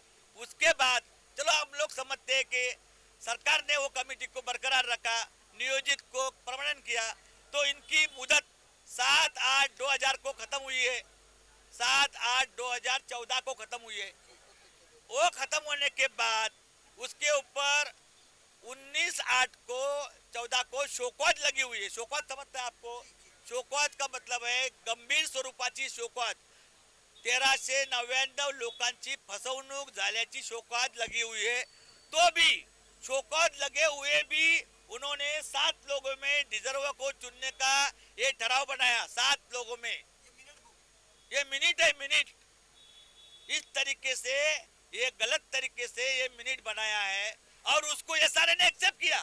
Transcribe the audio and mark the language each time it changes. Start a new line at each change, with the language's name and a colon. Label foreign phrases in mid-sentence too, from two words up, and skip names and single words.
Hindi: उसके बाद चलो हम लोग समझते हैं कि सरकार ने वो कमेटी को बरकरार रखा, नियोजित को परमानेंट किया, तो इनकी मुदत 7/8/2000 को खत्म हुई है, 7/8/2014 को खत्म हुई है। वो खत्म होने के बाद उसके ऊपर 19/8 को 14 को शोकॉज लगी हुई है। शोकॉज समझते हैं आपको? शोकॉज का मतलब है
Marathi: गंभीर स्वरूपाची शोकॉज, 1399 लोकांची फसवणूक झाल्याची शोकॉज
Hindi: लगी हुई है। तो भी शोकॉज लगे हुए भी उन्होंने 7 लोगों में डिजर्व को चुनने का ये ठराव बनाया। 7 लोगों में, ये मिनट है, मिनट। इस तरीके से ये गलत तरीके से ये मिनट बनाया है और उसको एसआरए ने एक्सेप्ट किया।